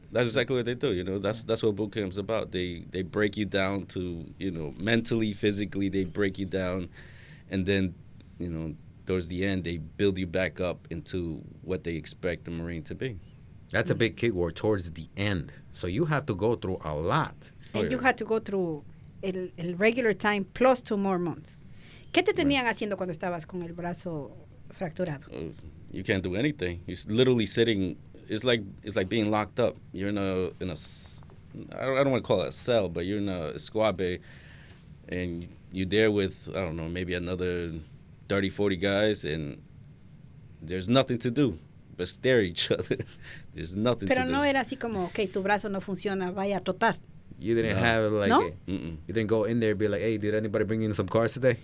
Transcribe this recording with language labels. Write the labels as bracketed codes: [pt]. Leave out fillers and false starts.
[en] That's exactly what they do. That's what boot camp's about. They break you down to, mentally, physically, they break you down. And then, towards the end, they build you back up into what they expect a Marine to be. That's a big keyword, towards the end. So you have to go through a lot. And you had to go through el regular time plus 2 more months. [es] ¿Qué te tenían haciendo cuando estabas con el brazo fracturado? [en] You can't do anything. You're literally sitting. It's like being locked up. You're in a I don't want to call it a cell, but you're in a squad bay, and you're there with, I don't know, maybe another 30, 40 guys, and there's nothing to do but stare at each other. There's nothing to do. [es] Pero no era así como, okay, tu brazo no funciona, vaya a trotar. [en] You didn't have like, [es] ¿No? [en] You didn't go in there and be like, hey, did anybody bring in some cars today?